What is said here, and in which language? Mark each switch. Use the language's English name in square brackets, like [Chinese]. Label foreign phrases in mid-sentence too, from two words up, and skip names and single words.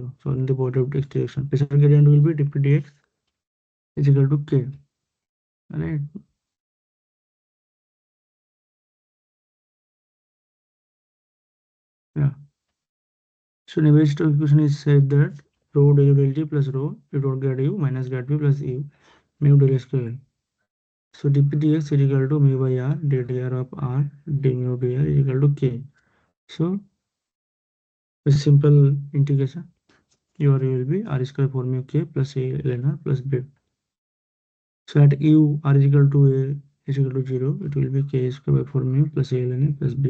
[English] So in the body of x direction, pressure gradient will be dp dx is equal to k. Right? Yeah. So Navier-Stokes equation is said that rho del u del t plus rho u dot grad u minus grad p plus u mu del square. So dp dx is equal to mu by r d dr of r d mu dr is equal to k. So a simple integration, your will be r square 4 mu k plus a ln r plus b. So at u r is equal to a is equal to 0, it will be k square by 4 mu plus a ln a plus b.